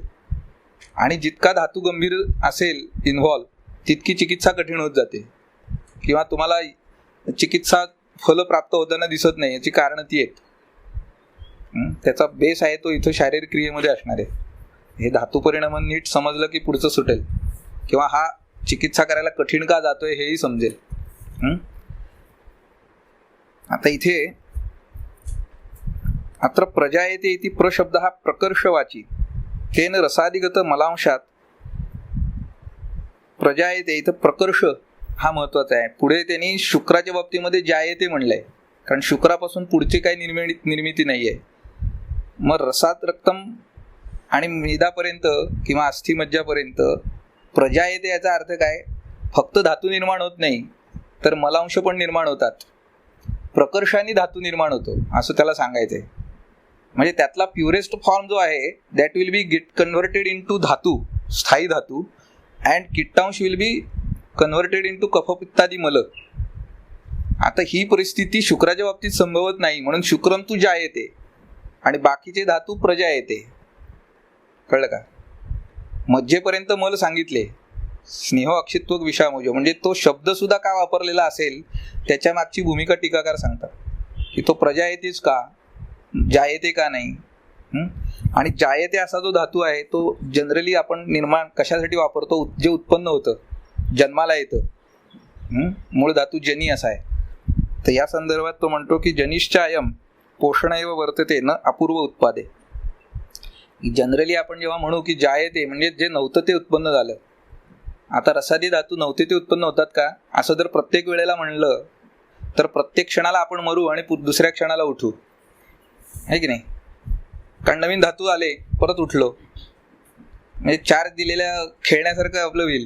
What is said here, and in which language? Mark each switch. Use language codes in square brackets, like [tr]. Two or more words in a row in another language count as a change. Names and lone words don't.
[mr] आणि जितका धातू गंभीर असेल इन्व्हॉल्व तितकी चिकित्सा कठीण होत जाते, किंवा तुम्हाला चिकित्सा फल प्राप्त होताना दिसत नाही. याची कारणं ती आहेत. त्याचा बेस आहे तो इथं शारीरिक क्रियेमध्ये असणार आहे. हे धातू परिणाम नीट समजलं की पुढचं सुटेल, किंवा हा चिकित्सा करायला कठीण का जातोय हेही समजेल. आता इथे [sa] अत्र प्रजायते इति प्रशब्द [mr] हा प्रकर्षवाची [sa] तेन रसादिगत मलांशात प्रजायते, [mr] इथं प्रकर्ष हा महत्वाचा आहे. पुढे त्यांनी शुक्राच्या बाबतीमध्ये जायते म्हणलंय, कारण शुक्रापासून पुढची काही निर्मिती नाही आहे. मग रसात रक्तम आणि मेदापर्यंत किंवा अस्थिमज्जापर्यंत प्रजायते याचा अर्थ काय? फक्त धातू निर्माण होत नाही, तर मलांश पण निर्माण होतात. प्रकर्षाने धातू निर्माण होतो असं त्याला सांगायचंय. म्हणजे त्यातला [en] purest form [mr] जो आहे [en] that will be get converted in to [mr] धातू, स्थायी धातू, [en] and किट्टांश will be converted in to [mr] कफपित्तादी मल. आता ही परिस्थिती शुक्राच्या बाबतीत संभवत नाही, म्हणून [sa] शुक्रम तू जायते [mr] आणि बाकीचे धातू प्रजा येते. कळलं का? मज्जेपर्यंत मल सांगितले, [sa] स्नेह अक्षित्व विषामोज, [mr] म्हणजे तो शब्द सुद्धा का वापरलेला असेल त्याच्या मागची भूमिका टीकाकार सांगतात की तो प्रजा येतेच का, जायते का नाही. आणि जायते असा जो धातू आहे तो जनरली आपण निर्माण कशासाठी वापरतो? जे उत्पन्न होतं, जन्माला येतं. मूळ धातू जनी असा आहे. तर या संदर्भात तो म्हणतो की [sa] जनिश्च अयम पोषण एव वर्तते न अपूर्व उत्पादे. [mr] जनरली आपण जेव्हा म्हणू की जायते म्हणजे जे नव्हतं ते उत्पन्न झालं. आता रसादी धातू नव्हते ते उत्पन्न होतात का? असं जर प्रत्येक वेळेला म्हणलं तर प्रत्येक क्षणाला आपण मरू आणि दुसऱ्या क्षणाला उठू, आहे की नाही? कारण नवीन धातू आले परत उठलो, म्हणजे चार्ज दिलेल्या खेळण्यासारखं आपलं होईल.